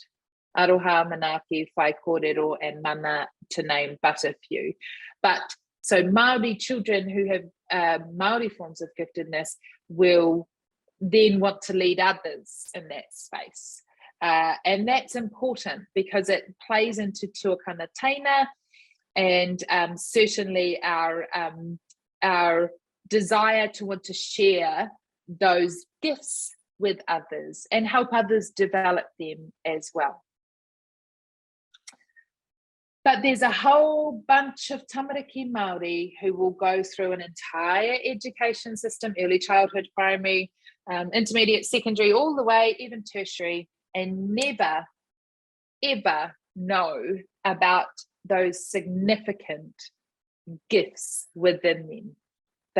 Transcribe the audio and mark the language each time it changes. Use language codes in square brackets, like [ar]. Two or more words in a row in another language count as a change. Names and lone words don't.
[mi] Aroha, Manaaki, Whai Kōrero, [en] and Mana, to name but a few. But so Māori children who have Māori forms of giftedness will then want to lead others in that space. And that's important because it plays into [mi] tuakana taina [en] and certainly our desire to want to share those gifts with others and help others develop them as well. But there's a whole bunch of [mi] tamariki Māori [en] who will go through an entire education system, early childhood, primary, intermediate, secondary, all the way, even tertiary, and never, ever know about those significant gifts within them.